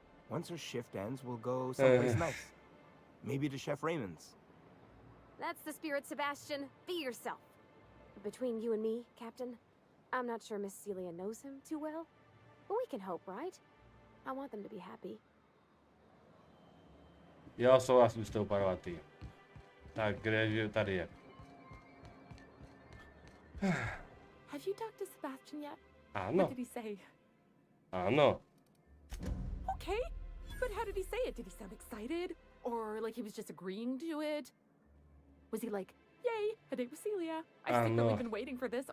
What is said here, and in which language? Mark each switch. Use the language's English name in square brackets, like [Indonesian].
[English] Once her shift ends, we'll go someplace nice. Maybe to Chef Raymond's. That's the spirit, Sebastian. Be yourself. Between you and me, Captain, I'm not sure Miss Celia knows him too well, but we can hope, right? I want them to be happy. [Czech] Jo, souhlasím s tou parvatý. Tak, kde je, tady je. [English] Have you talked to Sebastian yet? [Czech] Ano. [English] What did he say? [Czech] Ano. [English] Okay, but how did he say it? Did he sound excited? Or like he was just agreeing to it? Was he like, yay, a date with Celia? I've secretly been waiting for this.